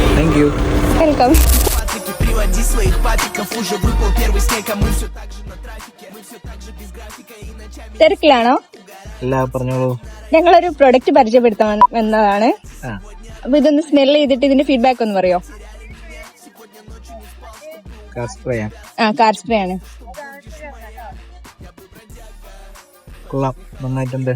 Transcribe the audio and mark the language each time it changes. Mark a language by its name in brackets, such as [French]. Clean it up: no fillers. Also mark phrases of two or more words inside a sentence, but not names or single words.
[English] Thank you. വെൽക്കം. [Russian] Приводи своих папиков, уже выпал первый снег, а мы все так же на трафике, мы все так же без графика и ночами. [Malayalam] തിരക്കിലാണോ? അല്ല, പറഞ്ഞോളൂ. ഞങ്ങളൊരു പ്രൊഡക്റ്റ് പരിചയപ്പെടുത്താൻ എന്നതാണ്. ആ, അപ്പൊ ഇതൊന്ന് സ്മെൽ ചെയ്തിട്ട് ഇതിന്റെ ഫീഡ്ബാക്ക് ഒന്ന് പറയോ? [English] car spray car spray [Malayalam] ആണ്. കൊള്ളാം, നന്നായിട്ടുണ്ട്.